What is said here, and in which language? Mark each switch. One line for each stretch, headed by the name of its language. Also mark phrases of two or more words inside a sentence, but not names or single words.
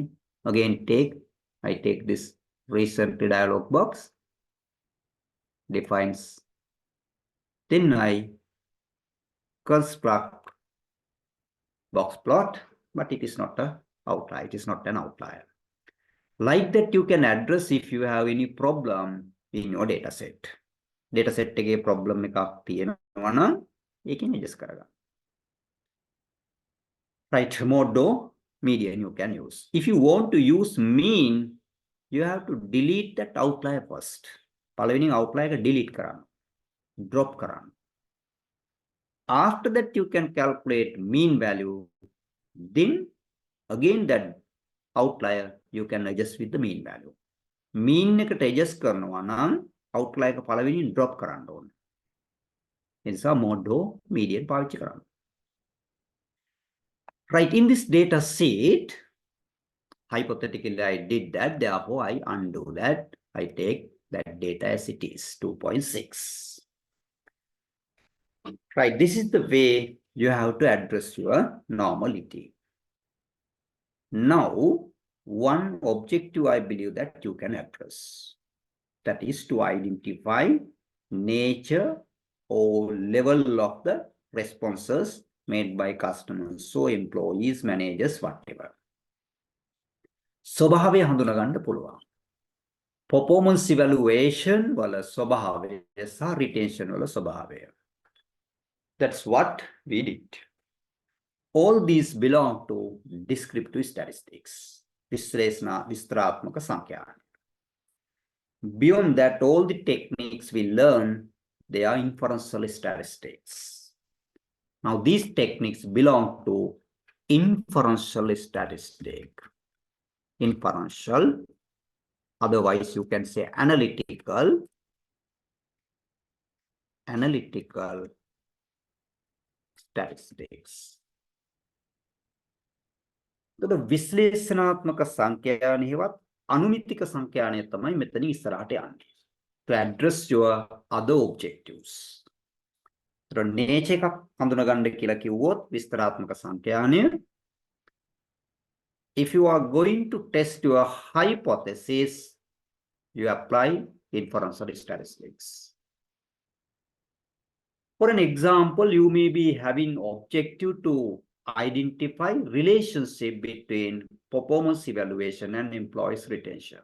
English: Again, I take this recent dialog box, defines, then I construct box plot, but it is not an outlier. It is not an outlier. Like that, you can address if you have any problem in your data set. Data set
Sinhala: එකේ problem එකක් තියෙනවා නම් ඒකෙන් adjust කරගන්න.
English: Right, mode median you can use. If you want to use mean, you have to delete that outlier first.
Sinhala: පළවෙනි outlier එක delete කරන්න. Drop කරන්න.
English: After that, you can calculate mean value. Then again that outlier you can adjust with the mean value.
Sinhala: Mean එකට adjust කරනවා නම් outlier එක පළවෙනි drop කරන්න ඕනේ. ඒ නිසා
English: mode median
Sinhala: පාවිච්චි කරන්න.
English: Right, in this data set, hypothetically I did that, therefore I undo that. I take that data as it is, 2.6. Right, this is the way you have to address your normality. Now, one objective I believe that you can address. That is to identify nature or level of the responses made by customers, so employees, managers, whatever.
Sinhala: ස්වභාවය හඳුනා ගන්න පුළුවන්.
English: Performance evaluation
Sinhala: වල ස්වභාවය සහ retention වල ස්වභාවය.
English: That's what we did. All these belong to descriptive statistics.
Sinhala: විස්තරාත්මක සංඛ්‍යාන.
English: Beyond that, all the techniques we learn, they are inferential statistics. Now, these techniques belong to inferential statistic. Inferential, otherwise you can say analytical statistics.
Sinhala: The විශ්ලේෂණාත්මක සංඛ්‍යානයවත් අනුමිතික සංඛ්‍යානය තමයි මෙතන ඉස්සරහට යන්නේ.
English: To address your other objectives. So nature
Sinhala: එකක් හඳුනා ගන්න කියලා කිව්වොත් විස්තරාත්මක සංඛ්‍යානය.
English: If you are going to test your hypothesis, you apply inferential statistics. For an example, you may be having objective to identify relationship between performance evaluation and employees retention.